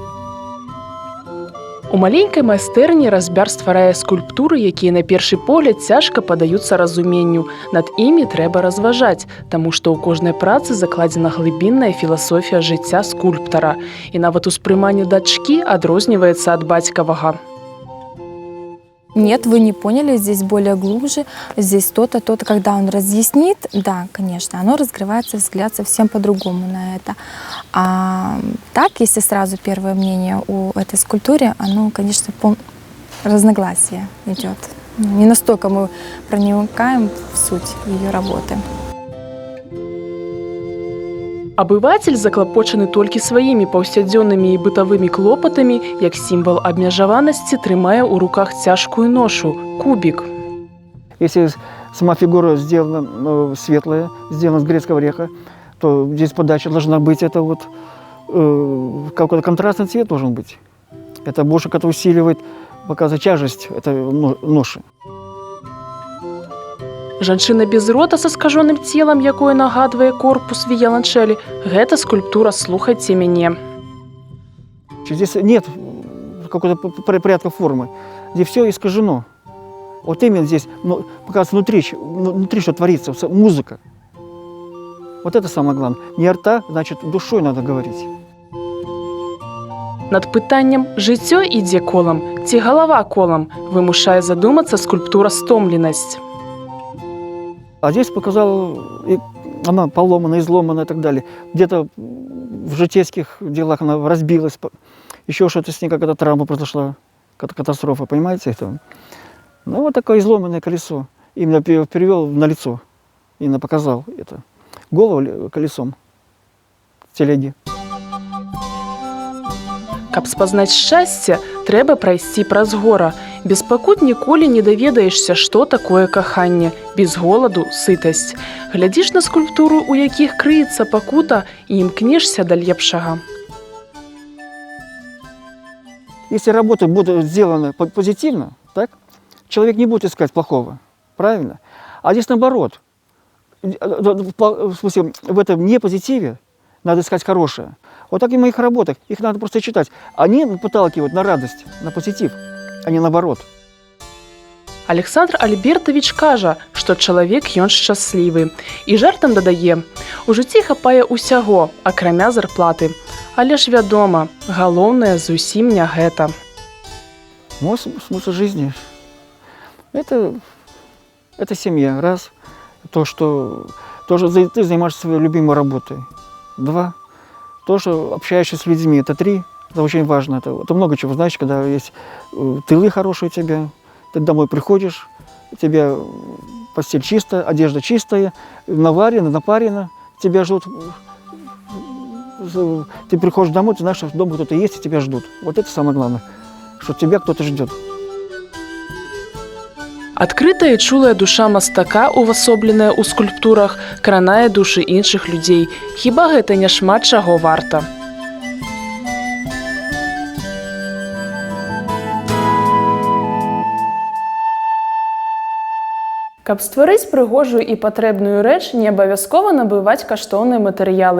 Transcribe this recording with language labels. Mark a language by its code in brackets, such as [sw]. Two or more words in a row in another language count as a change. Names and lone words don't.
[be] У маленькай майстэрні разьбяр стварае скульптуры, якія на першы погляд цяжка падаюцца разуменню. Над імі трэба разважаць, таму што ў кожнай працы закладзена глыбінная філасофія жыцця скульптара. І нават успрыманне дачкі адрозніваецца ад бацькавага. [ru] Нет, вы не поняли, здесь более глубже, здесь то-то, то-то. Когда он разъяснит, да, конечно, оно разгревается, взгляд совсем по-другому на это. А так, если сразу первое мнение о этой скульптуре, оно, конечно, разногласие идет. Не настолько мы проникаем в суть ее работы. [be] Абывацель заклапочаны толькі сваімі паўсядзённымі і бытавымі клопатамі, як сімвал абмежаванасці трымае ў руках цяжкую ношу – кубік. [ru] Если сама фигура сделана светлая, сделана с грецкого ореха, то здесь подача должна быть, это вот какой-то контрастный цвет должен быть. Это больше как-то усиливает, показывает тяжесть этой ноши. [be] Жанчына без рота са скажоным целам, якое нагадвае корпус віяланчэлі, гэта скульптура «Слухайце мяне». [ru] Здесь нет какой-то порядка формы, здесь все искажено. Вот именно здесь показывается внутри, что творится, музыка. Вот это самое главное. Не рта, значит, душой надо говорить. [be] Над пытаннем «Жыццё ідзе колам» ці «Галава колам» вымушае задумацца скульптура «Стомленасць». [ru] А здесь показал, она поломана, изломана и так далее. Где-то в житейских делах она разбилась, еще что-то с ней, какая-то травма произошла, катастрофа, понимаете это? Ну, вот такое изломанное колесо. Именно перевел на лицо, именно показал это. Голову колесом телеги. [be] Каб спазнаць шчасце, трэба прайсці праз гора. Без пакут ніколі не даведаешся, што такое каханне. Без голаду – сытасць. Глядзіш на скульптуру, у якіх крыецца пакута, і імкнешся да лепшага. [ru] Если работа будет сделана позитивно, так, человек не будет искать плохого, правильно? А здесь наоборот. В смысле, в этом непозитиве надо искать хорошее. Вот так и в моих работах. Их надо просто читать. Они подталкивают на радость, на позитив, а не наоборот. [be] Александр Альбертович кажа, што чалавек ён шчаслівы. І жартам дадае: у жыцці хапае ўсяго, акрамя зарплаты. Але ж вядома, галоўнае зусім не гэта. [ru] Мой смысл жизни – это семья. Раз. То, что ты занимаешься своей любимой работой. Два. То, что общаешься с людьми. Это три. Это очень важно. Это много чего. Знаешь, когда есть тылы хорошие у тебя, ты домой приходишь, у тебя постель чистая, одежда чистая, наварена, напарена, тебя ждут. Ты приходишь домой, ты знаешь, что дома кто-то есть, и тебя ждут. Вот это самое главное, что тебя кто-то ждет. [be] Адкрытая і чулая душа мастака, увасобленая ў скульптурах, кранае душы іншых людзей. Хіба гэта не шмат чаго варта? Каб стварыць прыгожую і патрэбную рэч, не абавязкова набываць каштоўныя матэрыялы.